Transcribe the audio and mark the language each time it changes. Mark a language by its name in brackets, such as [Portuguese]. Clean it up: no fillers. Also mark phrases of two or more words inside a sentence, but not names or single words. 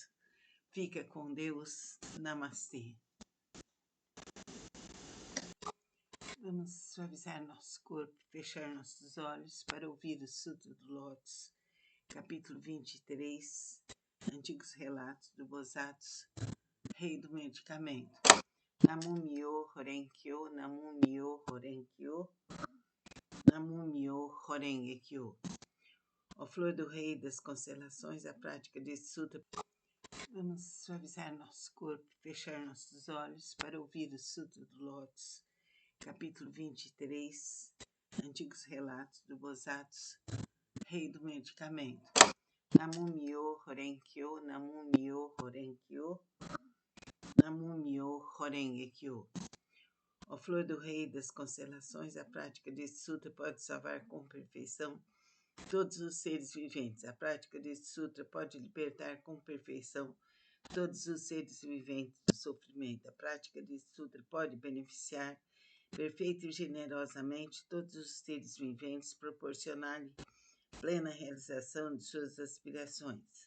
[Portuguese] Fica com Deus. Namastê. Vamos suavizar nosso corpo, fechar nossos olhos para ouvir o Sutra do Lótus, capítulo 23, Antigos Relatos do Bosatsu, Rei do Medicamento. [Japanese] 南無妙法蓮華経、南無妙法蓮華経、南無妙法蓮華経. [Portuguese] Ó Flor do Rei das Constelações, a prática desse sutra. Vamos suavizar nosso corpo, fechar nossos olhos para ouvir o Sutra do Lótus, capítulo 23, Antigos Relatos do Bosatsu, Rei do Medicamento. [Japanese] 南無妙法蓮華経、南無妙法蓮華経、南無妙法蓮華経. [Portuguese] Ó Flor do Rei das Constelações, a prática desse sutra pode salvar com perfeição todos os seres viventes. A prática desse sutra pode libertar com perfeição todos os seres viventes do sofrimento. A prática desse sutra pode beneficiar perfeita e generosamente todos os seres viventes, proporcionar-lhe plena realização de suas aspirações.